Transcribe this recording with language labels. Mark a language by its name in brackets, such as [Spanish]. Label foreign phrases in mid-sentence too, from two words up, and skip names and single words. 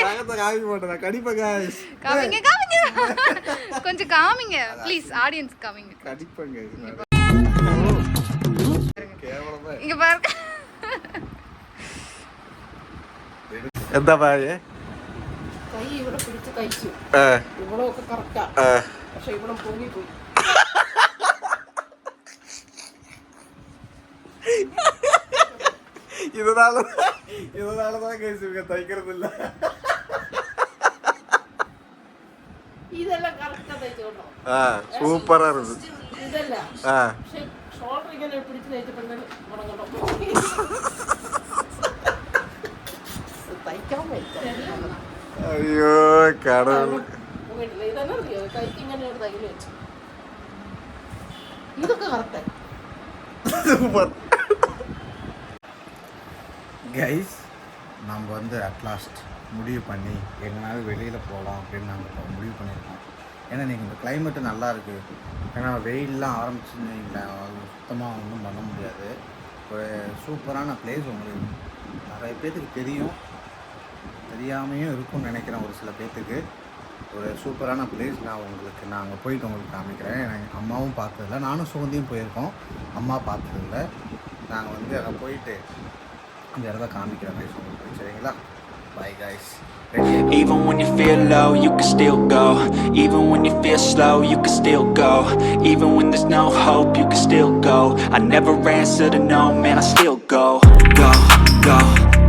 [Tamil] காமிக்க மாட்டேன் கடிப்பேன் காய்ஸ். காமிங்க காமிங்க கொஞ்சம் காமிங்க ப்ளீஸ். ஆடியன்ஸ் காமிங்க. கடிப்பேங்க. இங்க பாருங்க. எந்த பாய் [Malayalam] കൈ ഇവിടെ പിടിച്ച് കഴിച്ചു ഇവളൊക്കെ കറക്റ്റാ പക്ഷെ ഇവിടെ പൊങ്ങിപ്പോയി [Tamil] இதனாலதான் கைஸ் இவங்க தைக்கிறது இல்ல. [Malayalam] ഇതെല്ലാം കറക്റ്റാ തയ്ച്ചോട്ടോ [Tamil] சூப்பரா இருக்கு. [Malayalam] ഇതല്ല പക്ഷെ ഷോൾഡർ ഇങ്ങനെ പിടിച്ച് തയ്ച്ചിട്ടുണ്ടെങ്കിൽ ഉണങ്ങട്ടോ തയ്ക്കാൻ പറ്റില്ല. [Tamil] ஐயோ கடவுள். [Malayalam] ഇതെന്നെ അറിയോ കൈക്ക് ഇങ്ങനെ ഒരു തയ്യൽ വെച്ചു ഇതൊക്കെ കറക്റ്റായി [Tamil] சூப்பர். கைஸ் நம்ம வந்து அட்லாஸ்ட் முடிவு பண்ணி எங்கனாலும் வெளியில் போகலாம் அப்படின்னு நாங்கள் முடிவு பண்ணியிருக்கோம். ஏன்னா நீங்கள் இந்த கிளைமேட்டு நல்லா இருக்குது. ஏன்னா வெயிலெலாம் ஆரம்பிச்சுன்னு சுத்தமாக ஒன்றும் பண்ண முடியாது. ஒரு சூப்பரான பிளேஸ் உங்களுக்கு நிறைய பேர்த்துக்கு தெரியும், தெரியாமையும் இருக்கும்னு நினைக்கிறேன் ஒரு சில பேர்த்துக்கு. ஒரு சூப்பரான பிளேஸ் நான் அங்கே போயிட்டு உங்களுக்கு காமிக்கிறேன். எங்கள் அம்மாவும் பார்த்ததில்ல, நானும் சுகந்தியும் போயிருக்கோம், அம்மா பார்த்ததில்ல. நாங்கள் வந்து அங்கே போயிட்டு அந்த இடத்த காமிக்கிறேன் கைஸ் உங்களுக்கு. சரிங்களா? [English] bye guys. Even when you feel low, you can still go. Even when you feel slow, you can still go. Even when there's no hope, you can still go. I never answer to no, man, I still go. Go, go.